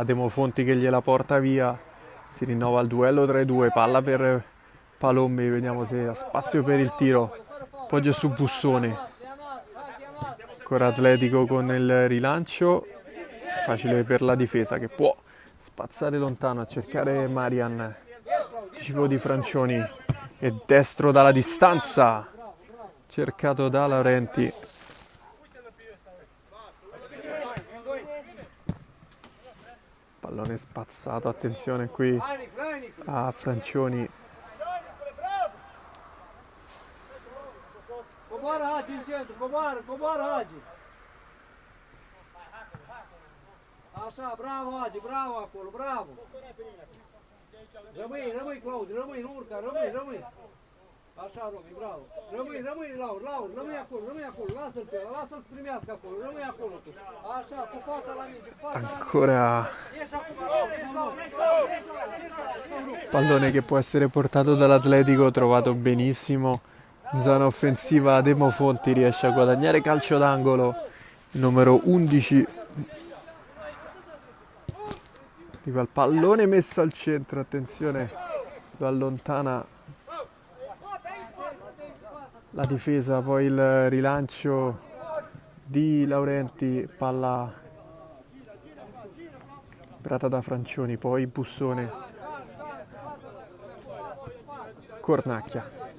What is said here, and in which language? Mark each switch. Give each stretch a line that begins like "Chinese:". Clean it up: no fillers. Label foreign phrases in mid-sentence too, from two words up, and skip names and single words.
Italian: Demofonti che gliela porta via, si rinnova il duello tra i due, palla per Palombi, vediamo se ha spazio per il tiro, appoggia su Bussone, ancora Atletico con il rilancio, facile per la difesa che può spazzare lontano a cercare Marian, anticipo di Francioni e destro dalla distanza, cercato da Laurenti. Pallone spazzato, attenzione qui a Francioni.
Romanian: Coboară Hagi în centru, coboară Hagi. Așa, bravo Hagi, bravo acolo, bravo. Rămâi Claudiu, rămâi, nu urca, rămâi. Așa, Romi, bravo. Rămâi, Laur, rămâi acolo, lasă-l pe ăla, lasă-l să primească acolo, rămâi acolo tu. Așa, cu fața la minge, cu fața la minge.
Italian: Ancora
Romanian: Ieși acum, Laur, ieși Laur.
Italian: pallone che può essere portato dall'Atletico, trovato benissimo in zona offensiva. Demofonti riesce a guadagnare calcio d'angolo, il numero 11. Arriva il pallone messo al centro, attenzione, lo allontana la difesa, poi il rilancio di Laurenti, palla parata da Francioni, poi Bussone, Cornacchia.